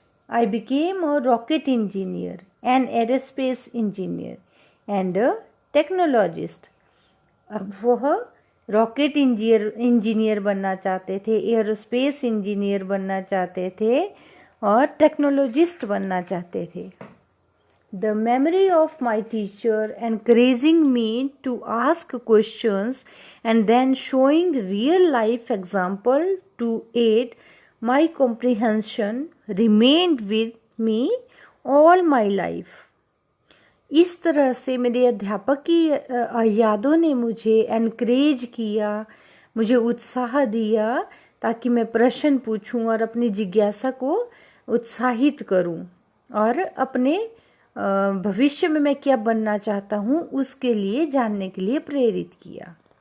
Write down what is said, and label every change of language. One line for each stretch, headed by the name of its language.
English: I became a rocket engineer, an aerospace engineer and a technologist.
Hindi: अब वह rocket engineer बनना चाहते थे, एरोस्पेस इंजीनियर बनना चाहते थे और टेक्नोलॉजिस्ट बनना चाहते थे।
English: The memory of my teacher encouraging me to ask questions and then showing real life example to aid my comprehension remained with me all my life.
Hindi: इस तरह से मेरे अध्यापक की यादों ने मुझे एनकरेज किया, मुझे उत्साह दिया ताकि मैं प्रश्न पूछूं और अपनी जिज्ञासा को उत्साहित करूं और अपने भविष्य में मैं क्या बनना चाहता हूँ उसके लिए जानने के लिए प्रेरित किया।